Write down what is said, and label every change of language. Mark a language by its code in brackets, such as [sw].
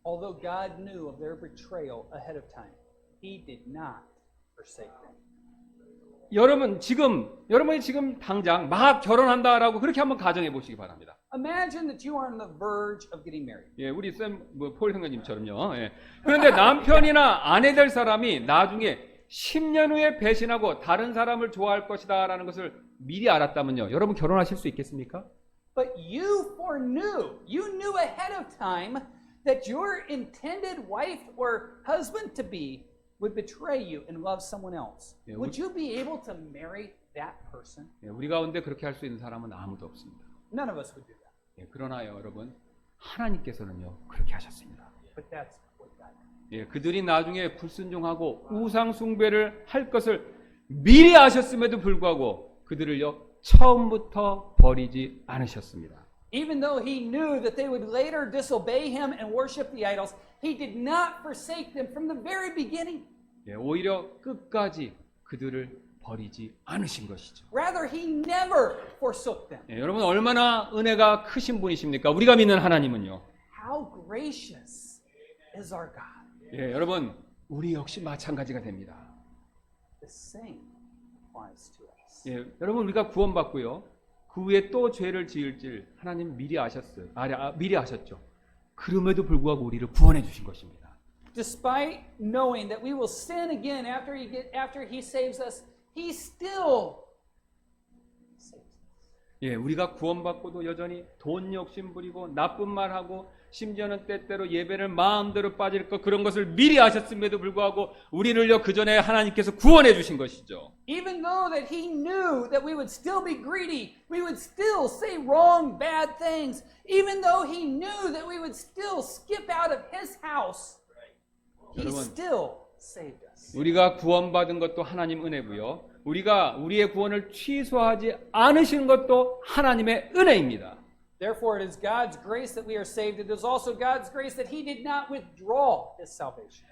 [en] although God knew of their betrayal ahead of time, He did not forsake them. [ko] 여러분이 지금 당장 막 결혼한다라고 그렇게 한번 가정해 보시기 바랍니다. [en] Imagine that you are on the verge of getting married. [ko] 예, 우리 폴 형님처럼요. 예. 그런데 남편이나 아내 될 사람이 나중에 10년 후에 배신하고 다른 사람을 좋아할 것이다라는 것을 미리 알았다면요. 여러분 결혼하실 수 있겠습니까? [en] But you knew ahead of time that your intended wife or husband to be would betray you and love someone else. Yeah, Would you be able to marry that person? [ko] 예, 우리 가운데 그렇게 할 수 있는 사람은 아무도 없습니다. [en] None of us would do that. [ko] 예, 그러나요, 여러분 하나님께서는요 그렇게 하셨습니다. [en] But that's what God did. [ko] 예, 그들이 나중에 불순종하고 우상 숭배를 할 것을 미리 아셨음에도 불구하고 그들을요 처음부터 버리지 않으셨습니다. [en] Even though he knew that they would later disobey him and worship the idols, he did not forsake them from the very beginning. [ko] 예, 오히려 끝까지 그들을 버리지 않으신 것이죠. [en] Rather, he never forsook them. [ko] 예, 여러분 얼마나 은혜가 크신 분이십니까? 우리가 믿는 하나님은요. [en] How gracious is our God. [ko] 예, 여러분 우리 역시 마찬가지가 됩니다. [en] The same applies to us. [ko] 예, 여러분 우리가 구원받고요. 그 후에 또 죄를 지을지 하나님 미리 아셨어요. 미리 아셨죠. 그럼에도 불구하고 우리를 구원해 주신 것입니다. [en] Despite knowing that we will sin again after he saves us, he still saves us. [ko] 예, 우리가 구원받고도 여전히 돈 욕심 부리고 나쁜 말하고 심지어는 때때로 예배를 마음대로 빠질 것 그런 것을 미리 아셨음에도 불구하고 우리를요 그 전에 하나님께서 구원해 주신 것이죠. [en] Even though that he knew that we would still be greedy, we would still say wrong, bad things, even though he knew that we would still skip out of his house, he [ko] 여러분, [en] still saved us. [ko] 우리가 구원받은 것도 하나님 은혜고요. 우리가 우리의 구원을 취소하지 않으신 것도 하나님의 은혜입니다. [en] Therefore, it is God's grace that we are saved. It is also God's grace that he did not withdraw his salvation.